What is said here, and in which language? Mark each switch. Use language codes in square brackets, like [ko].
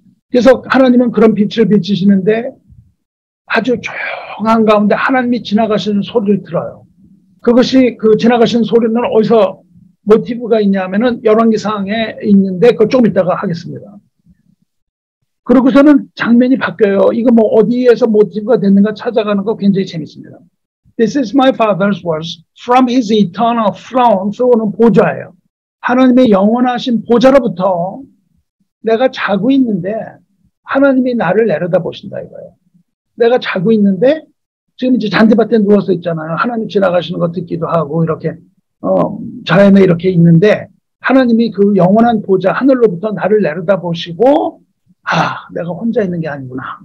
[ko] 그래서 하나님은 그런 빛을 비치시는데 아주 조용한 가운데 하나님이 지나가시는 소리를 들어요. 그것이 그 지나가시는 소리는 어디서 모티브가 있냐면은 열왕기상에 있는데 그거 조금 이따가 하겠습니다. 그러고서는 장면이 바뀌어요. 이거 뭐 어디에서 모티브가 됐는가 찾아가는 거 굉장히 재밌습니다. [en] This is my father's words from his eternal throne. [ko] throne 보좌예요. 하나님의 영원하신 보좌로부터 내가 자고 있는데 하나님이 나를 내려다 보신다 이거예요. 내가 자고 있는데 지금 이제 잔디밭에 누워서 있잖아요. 하나님 지나가시는 거 듣기도 하고 이렇게 자연에 이렇게 있는데 하나님이 그 영원한 보좌 하늘로부터 나를 내려다 보시고 내가 혼자 있는 게 아니구나.